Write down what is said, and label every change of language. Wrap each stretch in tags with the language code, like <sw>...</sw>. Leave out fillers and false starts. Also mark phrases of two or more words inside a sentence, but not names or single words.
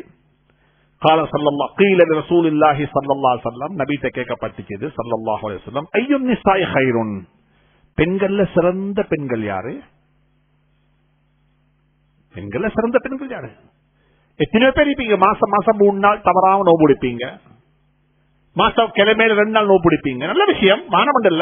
<ar>قال صلى الله قيل لرسول الله صلى الله عليه وسلم,</ar> <ta>நபிட்ட கேட்கப்பட்டது</ta> <ar>صلى الله عليه وسلم, أي النساء خير,</ar> <ta>பெண்கள்ல சிறந்த பெண்கள் யாரு? பெண்கள்ல சிறந்த பெண்கள் யாரு? எத்தனை பேர் இருப்பீங்க மாசம் மாசம் 3 நாள் தவறாம நோன்பு பிடிப்பீங்க, மாசம் கிழமையில 2 நாள் நோன்பு பிடிப்பீங்க, நல்ல விஷயம், மானமண்டல்ல.</ta>